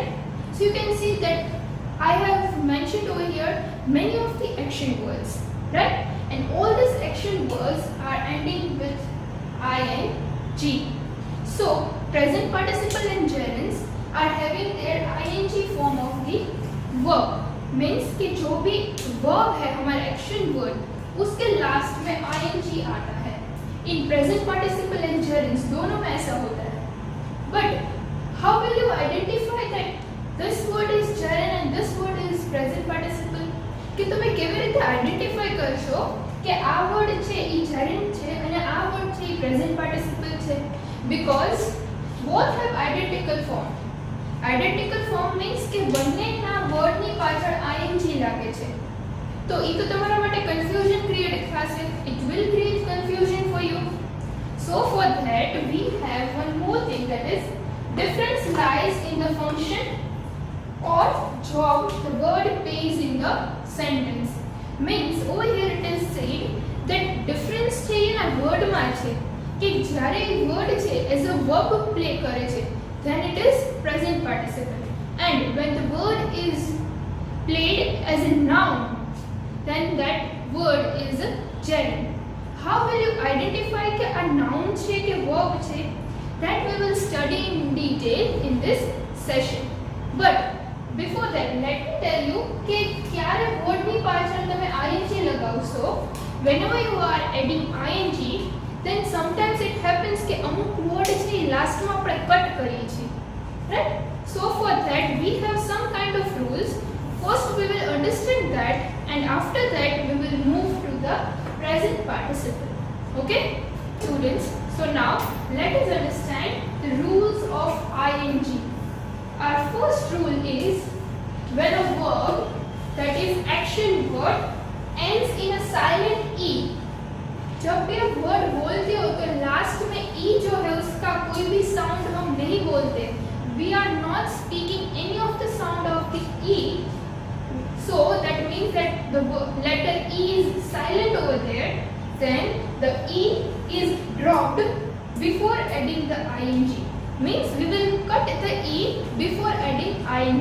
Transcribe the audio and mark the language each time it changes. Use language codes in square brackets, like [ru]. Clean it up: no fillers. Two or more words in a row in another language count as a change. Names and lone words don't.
[en] So you can see that I have mentioned over here many of the action words, right? And all these action words are ending with ing. So present participle and gerunds are having their ing form of the verb. [hi] Means कि जो भी verb है हमारा [en] action word, [hi] उसके last में ing आता है. [en] In present participle and gerunds [hi] दोनों में ऐसा होता है. [en] But how will you identify that this word is gerund and this word is present participle? [gu] कि તમે કેવી રીતે identify કરશો કે આ word છે ઈ gerund છે અને આ word છે ઈ [en] present participle [gu] છે? [en] Because both have identical form. Identical form means [gu] કે બંનેના વર્ડની પાછળ ing લાગે છે. તો ઈ તો તમારા માટે confusion create થશે. [en] It will create confusion for you. So for that we have one more thing, that is difference lies in the function or job the word plays in the sentence. Means over here it is said that difference [gu] છે એના વર્ડમાં છે કે જ્યારે એ વર્ડ છે [en] as a verb play [gu] કરે છે, [en] then it is present participle, and when the word is played as a noun, then that word is a gerund. How will you identify कि a noun [gu] છે કે verb છે? [en] That we will study in detail in this session. But before that, let me tell you कि [gu] ક્યારે word ની પાછળ તમે ing લગાવશો. [en] Whenever you are adding ing, then sometimes it happens कि [gu] અમુક word છે last માં આપણે કટ કરીએ છીએ, [en] right? So for that we have some kind of rules. First we will understand that, and after that we will move to the present participle. Okay, students? So now let us understand the rules of ing. Our first rule is when a verb, that is action word, ends in a silent e. [hi] जब भी आप वर्ड बोलते हो तो लास्ट में ई जो है उसका कोई भी साउंड हम नहीं बोलते. [en] We are not speaking any of the sound of the e. So that means that the letter e is silent over there. Then the e is dropped before adding the ing. Means we will cut the e before adding ing.